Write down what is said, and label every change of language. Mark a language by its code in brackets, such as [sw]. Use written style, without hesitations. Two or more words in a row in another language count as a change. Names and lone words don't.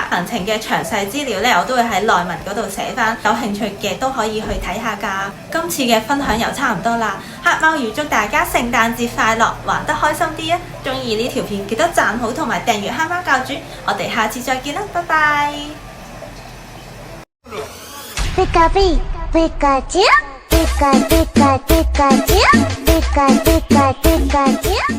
[yue] 行程嘅詳細資料咧，我都會喺內文嗰度寫翻，有興趣嘅都可以去睇下㗎。今次嘅分享又差唔多啦，黑貓預祝大家聖誕節快樂，玩得開心啲啊！中意呢條片記得讚好同埋訂閱黑貓教主，我哋下次再見啦，拜拜。ピカピピカチュウピカピカピカチュウピカピカピカチュウ